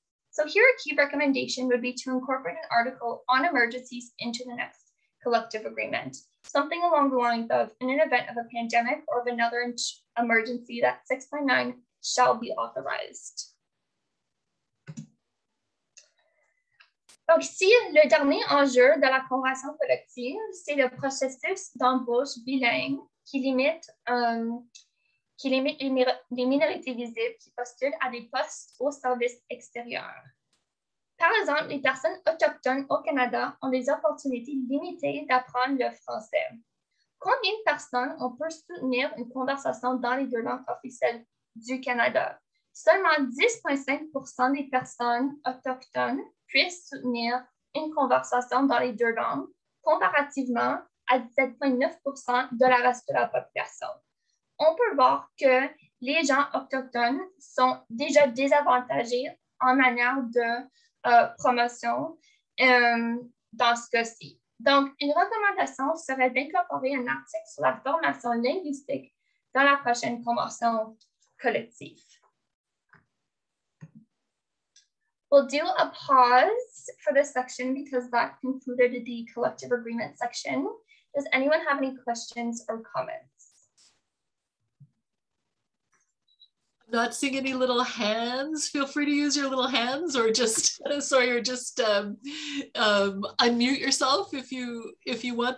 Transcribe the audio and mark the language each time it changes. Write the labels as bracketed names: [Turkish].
[English] So here a key recommendation would be to incorporate an article on emergencies into the next collective agreement. Something along the lines of, in an event of a pandemic or of another emergency, that 699 shall be authorized. [French] Donc ici, le dernier enjeu de la convention collective, c'est le processus d'embauche bilingue qui limite les minorités visibles qui postulent à des postes au service extérieur. Par exemple, les personnes autochtones au Canada ont des opportunités limitées d'apprendre le français. Combien de personnes on peut soutenir une conversation dans les 2 langues officielles du Canada? Seulement 10,5% des personnes autochtones puissent soutenir une conversation dans les 2 langues, comparativement à 17,9% de la reste de la population. On peut voir que les gens autochtones sont déjà désavantagés en manière de promotion dans ce cas-ci. Donc, une recommandation serait d'incorporer un article sur la formation linguistique dans la prochaine convention collective. [English] We'll do a pause for this section because that concluded the collective agreement section. Does anyone have any questions or comments? Not seeing any little hands. Feel free to use your little hands or just, unmute yourself if you want.